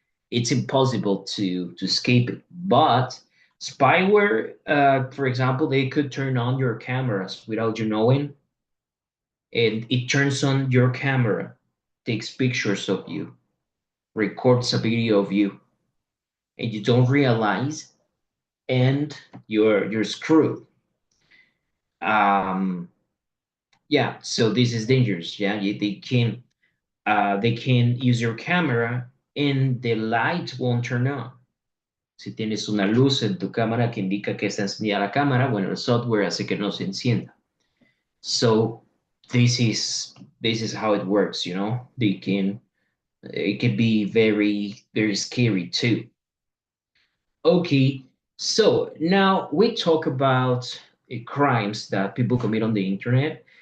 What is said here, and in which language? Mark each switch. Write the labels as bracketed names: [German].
[English] It's impossible to escape it. But spyware, for example, they could turn on your cameras without you knowing, and it turns on your camera, takes pictures of you, records a video of you, and you don't realize, and you're screwed. Um, yeah, so this is dangerous. Yeah, they can use your camera and the light won't turn on. [Spanish] Si tienes una luz en tu cámara que indica que está encendida la cámara, bueno, el software hace que no se encienda. [English] So this is how it works, it can be very, very scary too. Okay, so now we talk about crimes that people commit on the internet.